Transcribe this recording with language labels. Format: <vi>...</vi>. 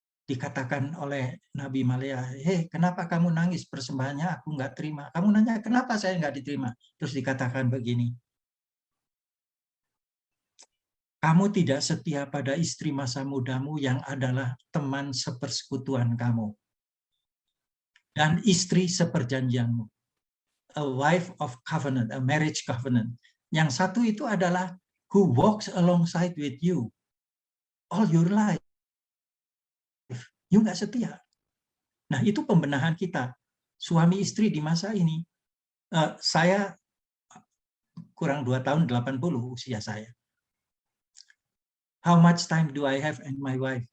<id>dikatakan oleh Nabi Maria, hei kenapa kamu nangis, persembahannya aku nggak terima. Kamu nanya kenapa saya nggak diterima. Terus dikatakan begini, kamu tidak setia pada istri masa mudamu yang adalah teman sepersekutuan kamu. Dan istri seperjanjianmu.</id> <en>A wife of covenant, a marriage covenant. Yang satu itu adalah who walks alongside with you all your life. You nggak setia.</en> <id>Nah, itu pembenahan kita. Suami istri di masa ini. Saya kurang 2 tahun 80 usia saya.</id> <en>How much time do I have and my wife?</en>